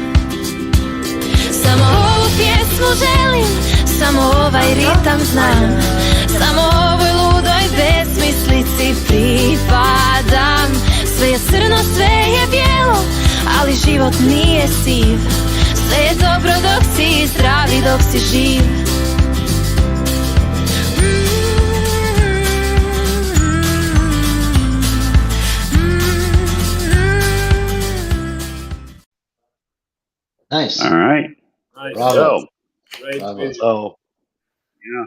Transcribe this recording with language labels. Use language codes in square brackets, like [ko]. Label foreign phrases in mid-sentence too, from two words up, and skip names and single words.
[hr] Samo ovu pjesmu želim, samo ovaj ritam znam. Samo ovoj ludoj besmislici pripadam. Sve je crno, sve je bijelo, ali život nije siv. Sve je dobro dok si zdrav i dok si živ. [en] Nice. All right. Nice. [hr] Bravo. [en] Great [hr] Bravo. [en] video. So, yeah.